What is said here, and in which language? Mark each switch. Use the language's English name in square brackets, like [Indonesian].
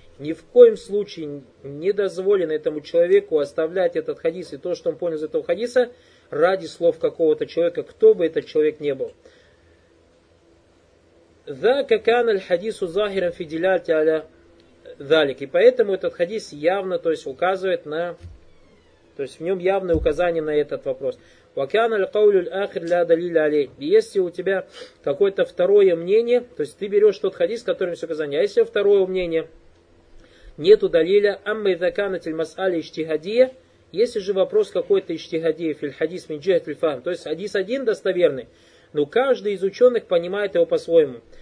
[Russian] Ни в коем случае не дозволено этому человеку оставлять этот хадис и то, что он понял из этого хадиса, ради слов какого-то человека, кто бы этот человек ни был. [Arabic] ذاك كان الحديث ظاهرا في دلالته على ذلك. [Russian] И поэтому этот хадис явно, то есть указывает на, то есть в нем явное указание на этот вопрос. [Arabic] وكان القول الاخر لا دليل عليه. [Russian] Если у тебя какое-то второе мнение, то есть ты берешь тот хадис, который есть указание, а если второе мнение нету далиля, [Arabic] اما اذا كانت المساله اجتهاديه, [Russian] если же вопрос какой-то иштихадия [Arabic] في الحديث من جهه الفهم, [Russian] то есть хадис один достоверный, но каждый из ученых понимает его по-своему.